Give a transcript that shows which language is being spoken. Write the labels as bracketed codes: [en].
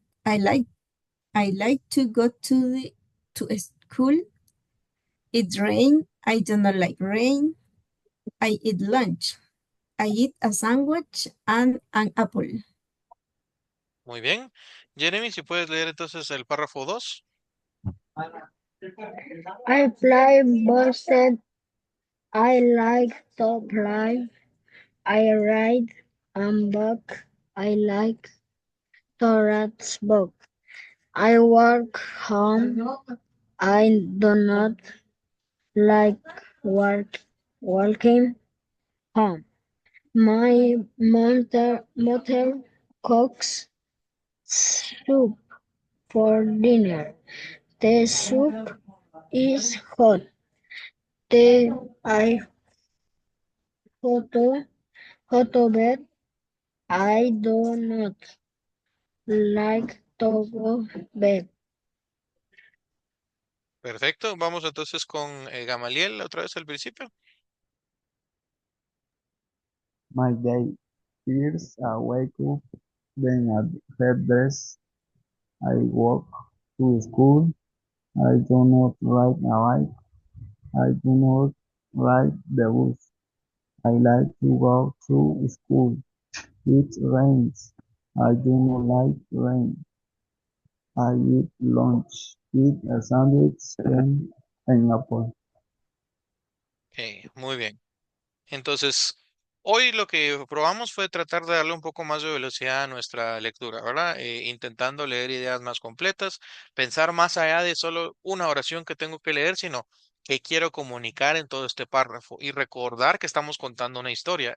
[en] I like I like to go to school. It rain. I do not like rain. I eat lunch. I eat a sandwich and an apple. [es] Muy bien. Jeremy, si puedes leer entonces el párrafo 2. [en] I play basket. I like to play. I ride and book. I like to read book. I work home. I do not like walking home. My mother cooks soup for dinner. The soup is hot. I hot bed. I do not like to go bed. [es] Perfecto. Vamos entonces con Gamaliel otra vez al principio. [en] My day. First, I wake up, then I get dressed. I walk to school. I do not ride a bike. I do not ride the bus. I like to go to school. It rains. I do not like rain. I eat lunch. Eat a sandwich and an apple. [es] Ok, muy bien. Entonces, hoy lo que probamos fue tratar de darle un poco más de velocidad a nuestra lectura, ¿verdad? Intentando leer ideas más completas, pensar más allá de solo una oración que tengo que leer, sino que quiero comunicar en todo este párrafo y recordar que estamos contando una historia.